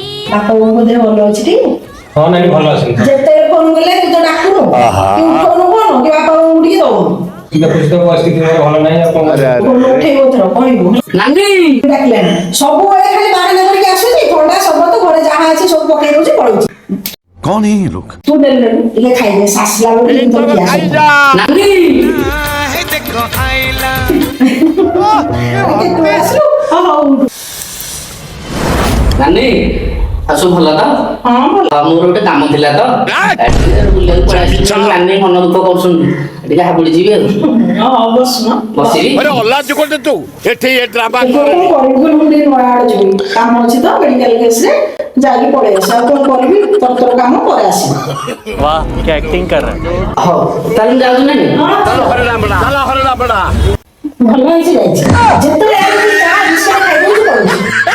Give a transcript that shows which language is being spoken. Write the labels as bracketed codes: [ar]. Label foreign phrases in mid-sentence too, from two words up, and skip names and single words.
[or] ବାପା ବୋଉଙ୍କ ଦେହ ଭଲ ଅଛି ଟି? ହଁ ନାଇଁ ଭଲ ଅଛନ୍ତି। ଯେତେବେଳେ ଫୋନ କଲେ ତୁ ତ ଡାକୁନୁ କି ଉଠଉନୁ ଫୋନ କି ବାପା ବୋଉଙ୍କୁ ଟିକେ ଦଉନୁ। ଦେଖୁଛି ତ ପରିସ୍ଥିତି ମୋର ଭଲ ନାହିଁ ଆଉ କଣ କରିବା। ଫୋନ ଉଠେଇବ ଏଥର କହିବୁ ନାନୀ ଡାକିଲାନି ସବୁବେଳେ ଖାଲି ବାହାନା କରିକି ଆସୁଛି ଥଣ୍ଡା ସର୍ବତ ଘରେ ଯାହା ଅଛି ସବୁ ପକେଇ ଦଉଛି ପଳଉଛି। [hi] कौन है ये लोग? [or] ତୁ ନେଲୁ ଟିକେ ଖାଇଦେ ଶାସିଲା ବେଳକୁ ଧରିକି ଆସ ନାନୀ ତୁ ଆସିଲୁ ହଉ ନାନୀ ଆଉ ସବୁ ଭଲ ତ? ହଁ ଭଲ ମୋର ଗୋଟେ କାମ ଥିଲା ତ ବୁଲିବାକୁ ପଳେଇ ଆସିଲି। ନାନୀ ମନ ଦୁଃଖ କରୁଛନ୍ତି ଟିକେ ହାବୁଡ଼ି ଯିବି ଆଉ ହଁ ବସୁନ ବସିବି। କଣ କରିବି ମୁଁ ଟିକେ ନୂଆ ଆଡେ ଯିବି କାମ ଅଛି ତ ମେଡିକାଲ କେସରେ ଯାଇକି ପଳେଇ ଆସ ଆଉ କଣ କରିବି ତର କାମ ପରେ ଆସିବି। [hi] वाह क्या एक्टिंग कर रहा है। [or] ହଉ ତାହେଲେ ମୁଁ ଯାଉଛି ନାନୀ। ଭଲ ହେଇଛି ଯାଇଛି ଯେତେବେଳେ ଯାହା ବିଷୟ ଖାଇଦଉଛି ପଳଉଛି।